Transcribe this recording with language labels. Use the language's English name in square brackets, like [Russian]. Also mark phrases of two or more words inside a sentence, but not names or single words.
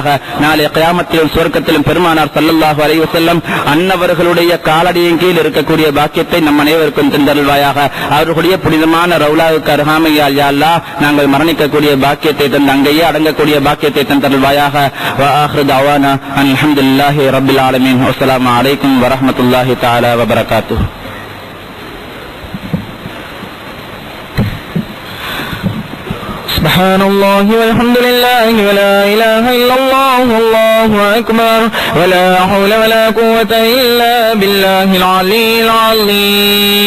[Tamil] நாளை கியாமத்திலும் சுவர்க்கத்திலும் பெருமானார் [Arabic] صلى الله عليه وسلم [Tamil] அன்னவர்களுடைய காலடியின் கீழ் இருக்கக்கூடிய பாக்கியத்தை நம் அனைவருக்கும் தந்தருள்வாயாக. அவர்களுடைய புனிதமான ரவுலாவுக்கு அருகாமையால் [Arabic] يا الله [Tamil] நாங்கள் மரணிக்கக்கூடிய பாக்கியத்தை தந்து அங்கேயே அடங்கக்கூடிய பாக்கியத்தை தந்தருள்வாயாக. [Arabic] وآخر دعوانا الحمد لله رب العالمين. السلام عليكم ورحمة الله تعالى وبركاته. سبحان الله والحمد لله ولا إله إلا الله والله أكبر ولا حول ولا قوة إلا بالله العلي العظيم.